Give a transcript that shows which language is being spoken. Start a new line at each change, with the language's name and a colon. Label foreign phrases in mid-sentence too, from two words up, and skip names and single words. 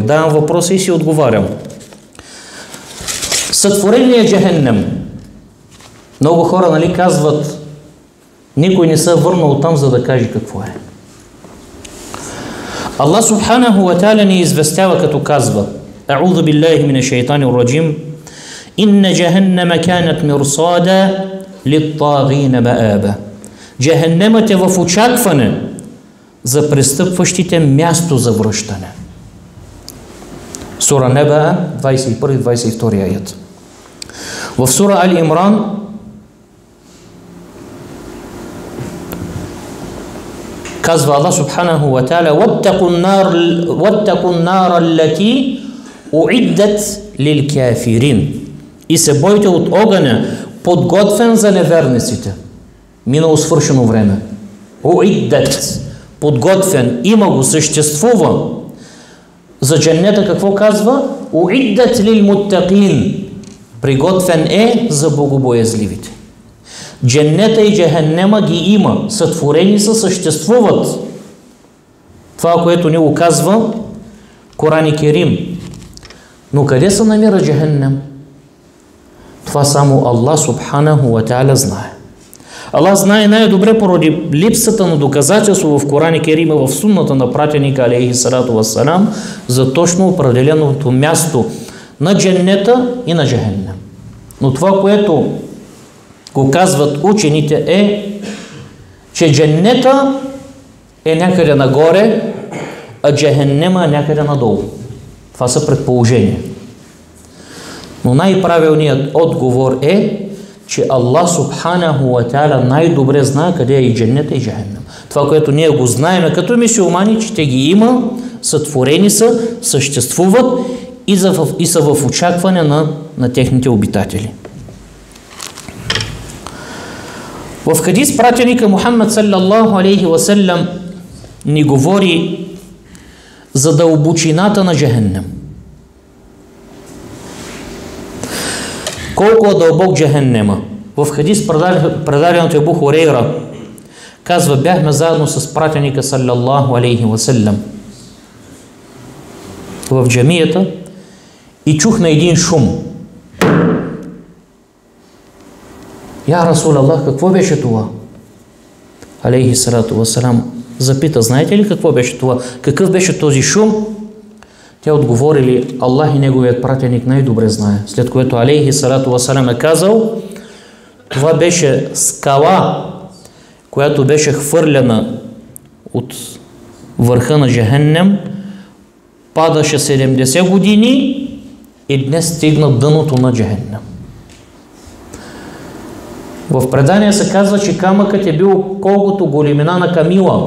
Bulgarian: Давам въпроси и си отговарям. Сътворение Джехеннем. Много хора, казват, никой не се върнал там, за да каже какво е.
Arabic: الله سبحانه وتعالى
Bulgarian: ни известява, като казва:
Arabic: أعوذ بالله من الشيطان الرجيم. إن جهنم كانت مرصادا للطاغين مآبا.
Bulgarian: Джехеннемът е в очакване за престъпващите място за връщане. Сура Неба, 21-22 аят. В сура Али Имран казва
Arabic: الله سبحانه وتعالى: وَاتَّقُوا النَّارَ الَّتِي أُعِدَّتْ لِلْكَافِرِينَ.
Bulgarian: И се бойте от огъня, подготвен за неверниците. Минало свършено време. Уиддат, подготвен, има го, съществува. За дженнета какво казва?
Arabic: أعدت للمتقين.
Bulgarian: Приготвен е за богобоязливите. Дженнета и Джехеннема ги има, сътворени са, съществуват. Това, което ни го казва Коран Керим. Но къде се намира Джехеннем? Това само
Arabic: الله سبحانه وتعالى
Bulgarian: знае. Аллах знае най-добре поради липсата на доказателство в Коран Керим и в сунната на пратеника
Arabic: عليه الصلاة والسلام
Bulgarian: за точно определеното място на дженнета и на Джехеннем. Но това, което го казват учените, е, че дженнета е някъде нагоре, а Джехеннема е някъде надолу. Това са предположения. Но най-правилният отговор е, че
Arabic: الله سبحانه وتعالى
Bulgarian: най-добре знае къде е и дженнета и Джехеннем. Това, което ние го знаем като мюсюлмани, че те ги има, сътворени са, съществуват и са в очакване на техните обитатели. В хадис пратеника Мухаммад
Arabic: صلى الله عليه وسلم
Bulgarian: ни говори за дълбочината на Джехеннем. Колко е дълбок Джехеннема? В хадис предаден от Абу Хурейра казва: бяхме заедно с пратеника
Arabic: صلى الله عليه وسلم
Bulgarian: в джамията и чухме един шум.
Arabic: يا رسول الله,
Bulgarian: какво беше това?
Arabic: عليه الصلاة والسلام
Bulgarian: запита: знаете ли какво беше това? Какъв беше този шум? Те отговорили: Аллах и неговият пратеник най-добре знае. След което
Arabic: عليه الصلاة والسلام
Bulgarian: е казал: това беше скала, която беше хвърляна от върха на Джехеннем, падаше 70 години и днес стигна дъното на Джехеннем. В предание се казва, че камъкът е бил колкото големина на камила.